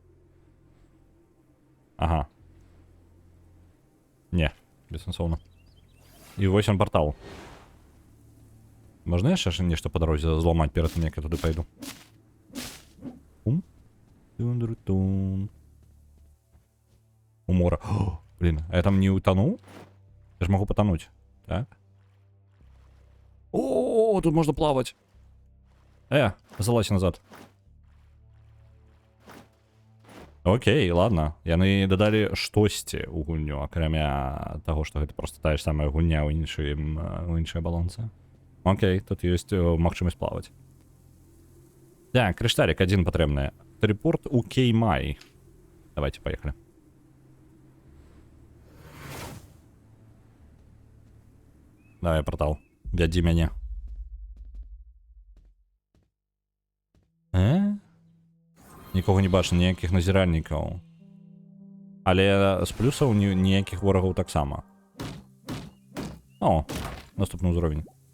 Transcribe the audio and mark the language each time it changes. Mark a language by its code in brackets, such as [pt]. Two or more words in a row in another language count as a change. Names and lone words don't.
[ru] Ага. Не, бессенсовно. [be] І вось он портал. Можна яшчэ нешта па дарозе зламаць перад тым, як я туды пайду? У мора. [ru] Блин, а я там не утонул? Я ж могу потонуть. Так. О, тут можно плавать. Залазь назад. Окей, ладно. [be] Яны дадалі штосьці ў гульню, акрамя таго, што гэта просто тая ж самая гульня ў іншай балонцы. Окей, тут ёсць магчымасць плаваць. Так, крышталік адзін патрэбны. Телепорт у Кеймай. [ru] Давайте, поехали. Давай, портал. [be] Вядзі мяне. Нікога не бачу, ніякіх назіральнікаў. Але з плюсаў ніякіх ворагаў таксама. О, наступны ўзровень.